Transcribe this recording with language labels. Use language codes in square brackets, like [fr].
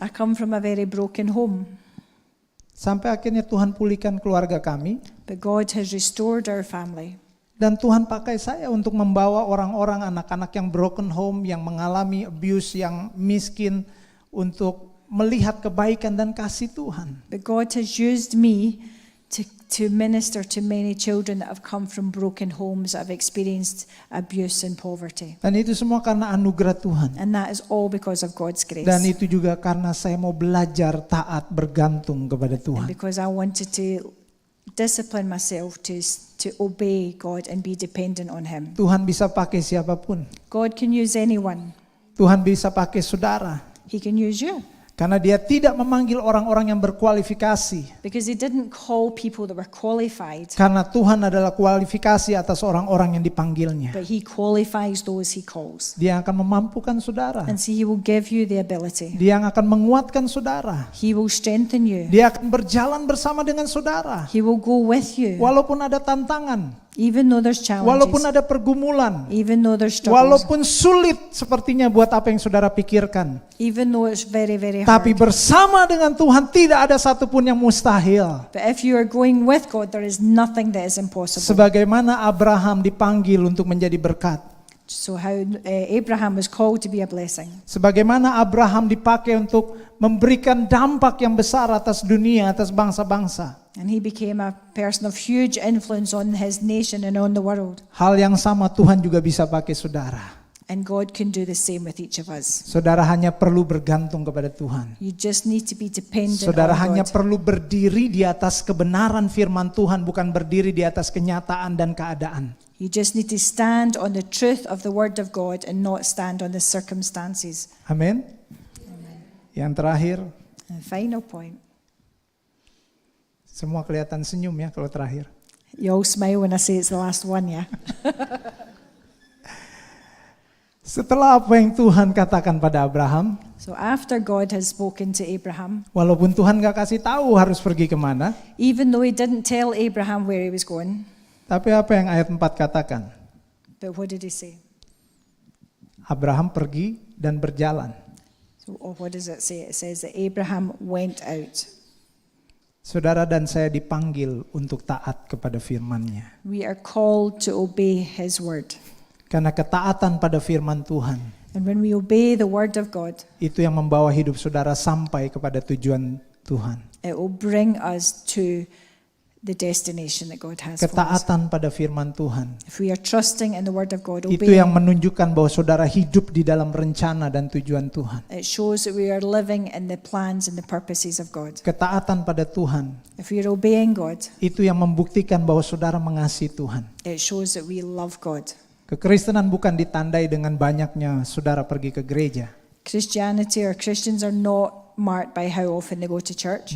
[en] I come from a very broken home, [id] Sampai akhirnya Tuhan pulihkan keluarga kami. [en] but God has restored our family. [id] Dan Tuhan pakai saya untuk membawa orang-orang, anak-anak yang broken home, yang mengalami abuse, yang miskin, untuk melihat kebaikan dan kasih Tuhan. [en] But God has used me to minister to many children that have come from broken homes, that have experienced abuse and poverty. [id] Dan itu semua karena anugerah Tuhan. [en] And that is all because of God's grace. [id] Dan itu juga karena saya mau belajar taat bergantung kepada [en] And [id] Tuhan. [en] because I wanted to discipline myself to obey God and be dependent on Him. [id] Tuhan bisa pakai siapapun. [en] God can use anyone. [id] Tuhan bisa pakai saudara. [en] He can use you. [id] Karena dia tidak memanggil orang-orang yang berkualifikasi. [en] Because He didn't call people that were qualified, [id] Karena Tuhan adalah kualifikasi atas orang-orang yang dipanggilnya. [en] but He qualifies those He calls. [id] Dia akan memampukan saudara. [en] And so He will give you the ability. [id] Dia yang akan menguatkan saudara. [en] He will strengthen you. [id] Dia akan berjalan bersama dengan saudara. [en] He will go with you. [id] Walaupun ada tantangan, [en] Even though there's [id] walaupun [en] challenges, [id] ada pergumulan, [en] even though there's struggles, [id] walaupun sulit sepertinya buat apa yang saudara pikirkan. [en] even though it's very, very [id] Tapi [en] hard. [id] bersama dengan Tuhan tidak ada satupun yang mustahil. [en] But if you are going with God, there is nothing that is impossible. [id] Sebagaimana Abraham dipanggil untuk menjadi berkat. [en] So how Abraham was called to be a blessing. [id] Sebagaimana Abraham dipakai untuk memberikan dampak yang besar atas dunia, atas bangsa-bangsa. [en] And he became a person of huge influence on his nation and on the world. [id] Hal yang sama Tuhan juga bisa pakai saudara. [en] And God can do the same with each of us. [id] Saudara hanya perlu bergantung kepada Tuhan. [en] You just need to be dependent [id] Saudara [en] on [id] hanya [en] God. [id] perlu berdiri di atas kebenaran firman Tuhan, bukan berdiri di atas kenyataan dan keadaan. [en] You just need to stand on the truth of the word of God and not stand on the circumstances. [id] Amin. Yang terakhir, [en] And the final point. [id] semua kelihatan senyum ya kalau terakhir. [en] You all smile when I say it's the last one, yeah? [id] Setelah apa yang Tuhan katakan pada Abraham, [en] So after God has spoken to Abraham, [id] walaupun Tuhan gak kasih tahu harus pergi kemana, [en] even though he didn't tell Abraham where he was going, [id] tapi apa yang ayat 4 katakan? [en] but what did he say? [id] Abraham pergi dan berjalan. [en] So what does it say? It says that Abraham went out. [id] Saudara dan saya dipanggil untuk taat kepada firman-Nya. [en] We are called to obey his word. [id] Karena ketaatan pada firman Tuhan, [en] And when we obey the word of God, [id] itu yang membawa hidup saudara sampai kepada tujuan Tuhan. [en] it will bring us to the destination that God has for us. [id] Ketaatan pada firman Tuhan, [en] If we are trusting in the word of God, [id] itu yang [en] obeying, [id] menunjukkan bahwa saudara hidup di dalam rencana dan tujuan Tuhan. [en] it shows that we are living in the plans and the purposes of God. [id] Ketaatan pada Tuhan, [en] If we are obeying God, [id] itu yang membuktikan bahwa saudara mengasihi Tuhan. [en] it shows that we love God. [id] Kekristenan bukan ditandai dengan banyaknya saudara pergi ke gereja. [en] Christianity or Christians are not marked by how often they go to church.